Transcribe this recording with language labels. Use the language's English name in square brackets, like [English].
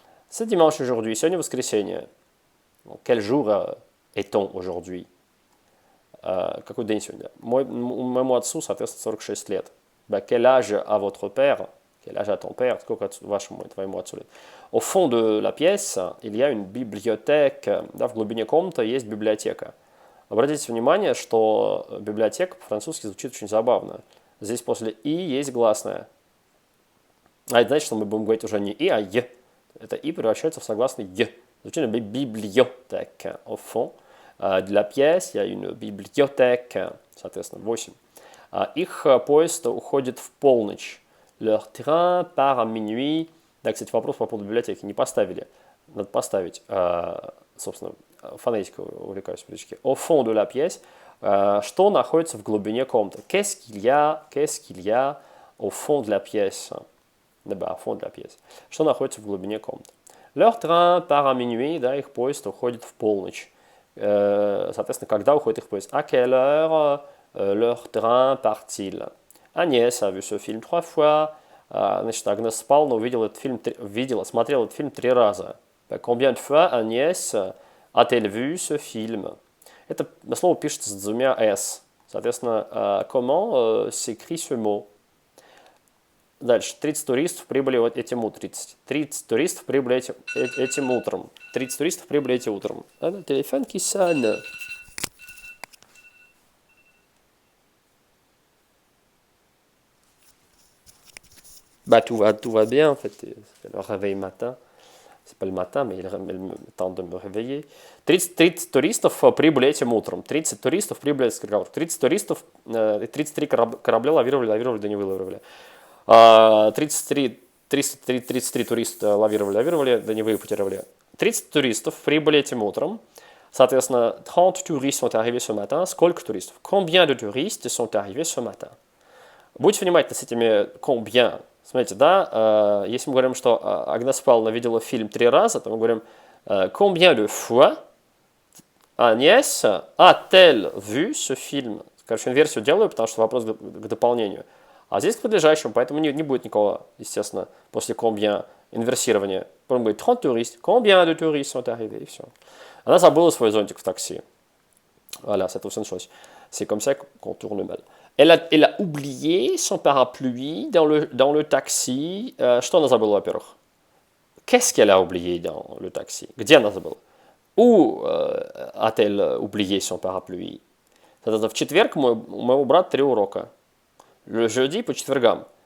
[French] C'est dimanche aujourd'hui, [Russian] сегодня воскресенье. [French] Quel jour est-on aujourd'hui? [Russian] Какой день сегодня? Моему отцу, соответственно, 46 лет. [French] Quel âge a votre père? Quel âge a ton père? [Russian] Сколько вашему, твоему отцу лет? [French] Au fond de la pièce, il y a une bibliothèque. [Russian] Да, в глубине комнаты есть библиотека. Обратите внимание, что библиотека по-французски звучит очень забавно. Здесь после «и» есть гласная. А это значит, что мы будем говорить уже не «и», а «е». Это «и» превращается в согласный «е». Звучит библиотека. [French] Au fond de la pièce, il y a une bibliothèque. [Russian] Соответственно, 8. Их поезд уходит в полночь. [French] Leur train part à minuit. [Russian] Да, кстати, вопрос по поводу библиотеки не поставили. Надо поставить. Собственно, фонетикой увлекаюсь практически. [French] Au fond de la pièce. [Russian] Что находится в глубине комнаты? [French] Qu'est-ce qu'il y a au fond de la pièce? Au fond de la pièce. [Russian] Что находится в глубине комнаты? [French] Leur train part à minuit. [Russian] Да, их поезд уходит в полночь. Соответственно, когда уходит их поезд? [French] À quelle heure leur train part-il? Agnès a vu ce film 3 fois. [Russian] Значит, Агнес Павловна смотрела этот фильм 3 раза. [French] Combien de fois Agnès a-t-elle vu ce film? [Russian] Это слово пишется с 2 «с». [French] Соответственно, comment s'écrit ce mot? [Russian] Дальше. 30 туристов прибыли этим утром. 30 туристов прибыли этим утром. 30 туристов прибыли этим утром. Телефон [French] qui sonne. Bah, tout va bien, en fait. C'est le réveil matin. C'est pas le matin, mais il tente de me réveiller. [Russian] 30 туристов прибыли этим утром. 30 туристов прибыли с кораблем. 30 туристов, 33 корабля лавировали, да не вылавировали. 33 туриста лавировали, да не выпутеровали. 30 туристов прибыли этим утром. [French] Соответственно, 30 touristes sont arrivés ce matin. [Russian] Сколько туристов? [French] Combien de touristes sont arrivés ce matin? [Russian] Будьте внимательны с этими combien. Смотрите, да, если мы говорим, что Агнес Павловна видела фильм 3 раза, то мы говорим [French] combien de fois Agnès a-t-elle vu ce film? [Russian] Короче, инверсию делаю, потому что вопрос к дополнению. А здесь к подлежащему, поэтому не будет никакого, естественно, после combien инверсирования. Потом будет 30 touristes. [French] Combien de touristes sont arrivés? [Russian] И все. Она забыла свой зонтик в такси. [French] Voilà, c'est tout ça une chose. C'est comme ça qu'on tourne mal. Elle a oublié son parapluie dans le taxi. [Russian] Что она забыла, во-первых? [French] Qu'est-ce qu'elle a oublié dans le taxi? [Russian] Где она забыла? [French] Où a-t-elle oublié son parapluie? [Russian] Соответственно, в четверг у моего брата 3 урока. [French] Le jeudi [Russian] по четвергам.